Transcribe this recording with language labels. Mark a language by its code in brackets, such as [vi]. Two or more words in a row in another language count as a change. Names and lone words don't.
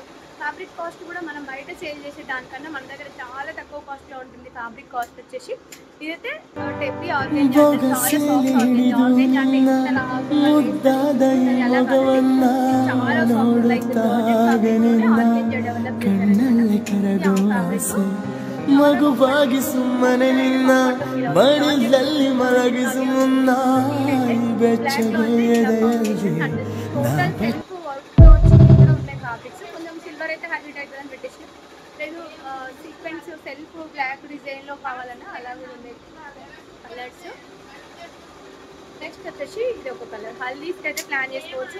[en] fabric cost [te] కూడా మనం బయట సేల్ చేసే దానికన్నా మన దగ్గర చాలా తక్కువ కాస్ట్లో ఉంటుంది. [en] fabric cost [te] వచ్చేసి ఇదైతే [en] tebby organza [te] అంటే చాలా [en] soft organza. [te] ఆర్గెంజా అంటే ఇంత లావుగా అలా కాదండి, చాలా [en] soft, like georgette fabric organza develop [te] చేశారనమాట. [kn] ಮಗುವಾಗಿ ಸುಮ್ಮನೆ ನಿನ್ನ ಮಡಿಲಲ್ಲಿ ಮಲಗಿಸು ಮುನ್ನ ಬೆಚ್ಚಗೆ ಎದೆಯಲ್ಲಿ [te] కొంచెం సిల్వర్ అయితే హైలైట్ అవుతుందని పెట్టేసి లేదు. [en] sequence self black [te] డిజైన్లో కావాలన్నా అలా కూడా ఉండే కలర్స్. నెక్స్ట్ వచ్చేసి ఇది ఒక కలర్, హల్దీస్కి అయితే ప్లాన్ చేసుకోవచ్చు.